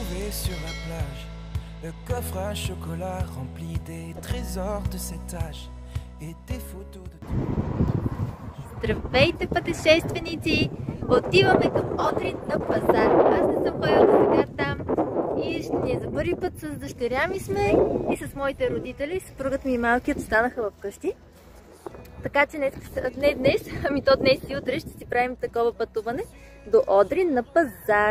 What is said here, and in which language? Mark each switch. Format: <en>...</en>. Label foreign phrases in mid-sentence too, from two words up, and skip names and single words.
<fr>sur la plage, le coffre à chocolat rempli des trésors de cet âge et des photos de...</fr> <bg>Здравейте, пътешественици! Отиваме към Одрин на пазар. Аз не съм ходила до сега там и ще ни за първи път с дъщеря ми сме и с моите родители. Съпругът ми и малкият останаха вкъщи. Така че не днес, ами то днес и утре ще си правим такова пътуване до Одрин на пазар.</bg>